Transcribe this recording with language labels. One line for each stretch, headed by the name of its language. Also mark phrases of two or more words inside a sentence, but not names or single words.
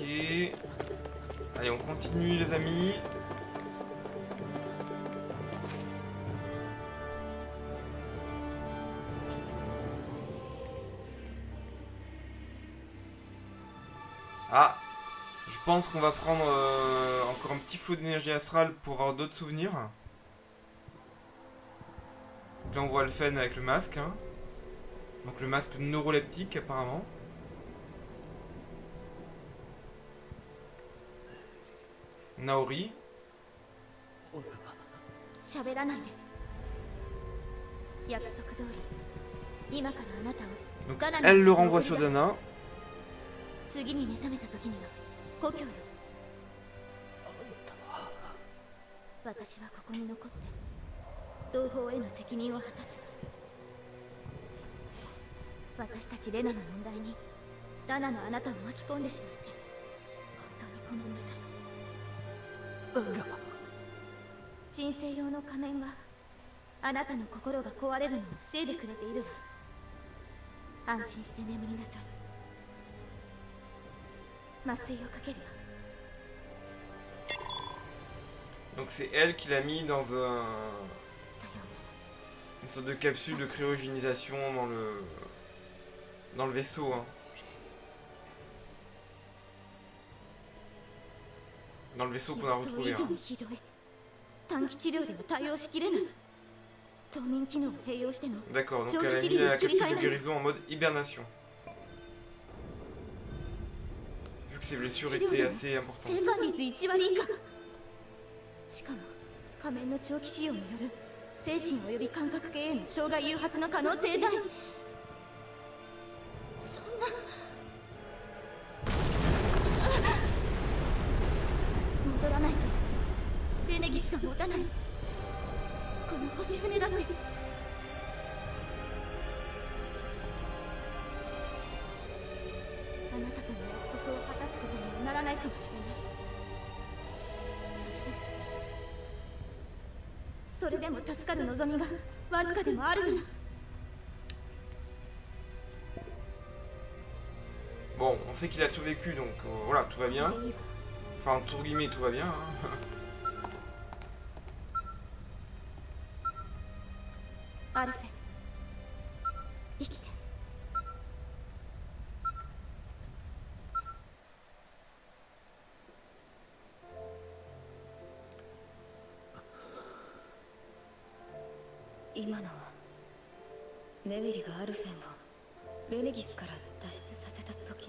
French: Allez, on continue les amis. Ah, je pense qu'on va prendre encore un petit flot d'énergie astrale pour avoir d'autres souvenirs. Donc là on voit Alphen avec le masque. Hein. Donc le masque neuroleptique apparemment. Naori.
Japanese: 喋らないで。約束通り、今からあなたを
French: Donc
Japanese: ガナの
French: elle le
Japanese: 国に
French: renvoie
Japanese: 送
French: sur
Japanese: り出す。 Dana. 次に目覚めた時には故郷よ。私はここに残って同胞への責任を果たす。私たちレナの問題にダナのあなたを巻き込んでしまって本当にごめんなさい。神聖用の仮面があなたの心が壊れるのを防いでくれているわ。安心して眠りなさい。麻酔をかけるよ。
French: Donc c'est elle qui l'a mis dans
Japanese: さようなら。
French: une sorte de capsule de cryogénisation dans le vaisseau. Hein. Dans le vaisseau qu'on a
Japanese: 予想
French: retrouvé.
Japanese: 以上
French: Hein.
Japanese: にひどい。短期治療では対応しきれない。冬眠機能を併用しての
French: D'accord, donc
Japanese: 長
French: elle
Japanese: 期
French: a
Japanese: 治
French: mis
Japanese: 療
French: la
Japanese: を切り
French: capsule
Japanese: 替え
French: de
Japanese: ない。
French: guérison en mode hibernation. Vu que ses blessures étaient assez
Japanese: 生
French: importantes.
Japanese: 還率1割以下。しかも仮面の長期使用による精神及び感覚系への障害誘発の可能性大。そんな。戻らないとレネギスが持たない。この星船だって。あなたとの約束を果たすことにはならないかもしれない。それでも助かる望みがわずかでもあるなら。
French: Bon, on sait qu'il a survécu, donc voilà, tout va bien.
Japanese: いいわ。
French: Enfin, entre guillemets, tout va bien. Hein.
Japanese: アルフェ、生きて。今のはネウィリがアルフェンをレネギスから脱出させた時の。